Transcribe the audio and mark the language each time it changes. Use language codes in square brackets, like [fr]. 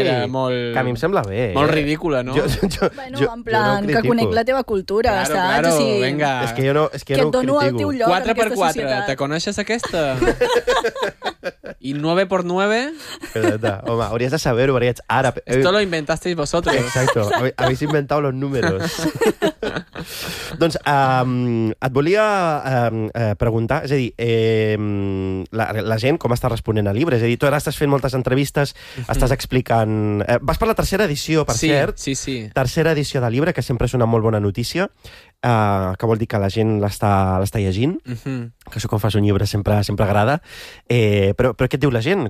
[ca] manera molt... Que a mi em sembla bé. Molt ridícula, no? Jo, en plan, jo no que conec la teva cultura, [es] claro, [ca] saps? [es] Claro, sí. Venga. [ca] És que jo no critico. Que et dono critico. El teu lloc 4 per 4, te coneixes aquesta? I 9 per 9? Exacte. Home, hauries de saber-ho, perquè ets àrab. [es] Esto lo inventasteis vosotros. Exacto. Habéis inventado los números. [ca] Doncs et volia preguntar, és a dir, la gent com està responent al llibre, és a dir, tu ara estàs fent moltes entrevistes, estàs explicant, vas per la tercera edició, per sí, cert, sí, sí. Tercera edició del llibre, que sempre és una molt bona notícia, que vol dir que la gent l'està llegint, que això quan fas un llibre sempre agrada, però què et diu la gent?